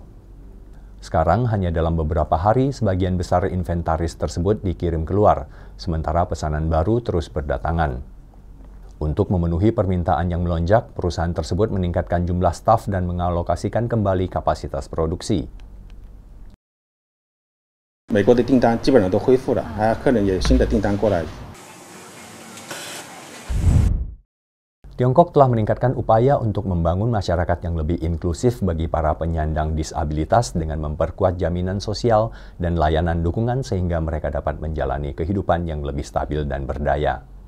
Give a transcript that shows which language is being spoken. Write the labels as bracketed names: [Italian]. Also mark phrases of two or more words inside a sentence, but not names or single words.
[Indonesian] Sekarang hanya dalam beberapa hari sebagian besar inventaris tersebut dikirim keluar, sementara pesanan baru terus berdatangan. Untuk memenuhi permintaan yang melonjak, perusahaan tersebut meningkatkan jumlah staf dan mengalokasikan kembali kapasitas produksi. [Chinese] 美国的订单基本上都恢复了，客人也有新的订单过来。 [Indonesian] Tiongkok telah meningkatkan upaya untuk membangun masyarakat yang lebih inklusif bagi para penyandang disabilitas dengan memperkuat jaminan sosial dan layanan dukungan sehingga mereka dapat menjalani kehidupan yang lebih stabil dan berdaya.